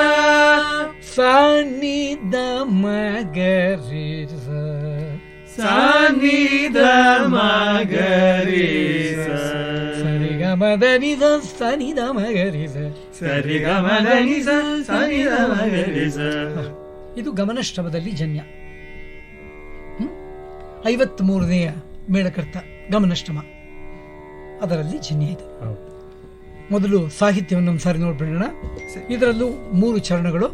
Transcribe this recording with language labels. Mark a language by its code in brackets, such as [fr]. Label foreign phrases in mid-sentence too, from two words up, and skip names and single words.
[kn] ಸ ನಿ ದ ಮ ಗ ರಿ ಸ ಸ ನಿ ದ ಮ ಗ ರಿ ಸ ಸರಿ ಗ ಮ ದ ನಿ ಸ ಸ ನಿ ದ ಮ ಗ ರಿ ಸ ಸರಿ ಗ ಮ ದ ನಿ ಸ ಸ ನಿ ದ ಮ ಗ ರಿ ಸ. ಇದು ಗಮನಶ್ರಮದಲ್ಲಿ ಜನ್ಯ. 53ನೇಯ ಮೇಳಕರ್ತ ಗಮನಶ್ರಮ, ಅದರಲ್ಲಿ ಜನ್ಯ ಇದೆ. ಮೊದಲು ಸಾಹಿತ್ಯವನ್ನು ಒಂದು ಸಾರಿ ನೋಡ್ಬಿಡೋಣ. ಇದರಲ್ಲೂ 3 ಚರಣಗಳು.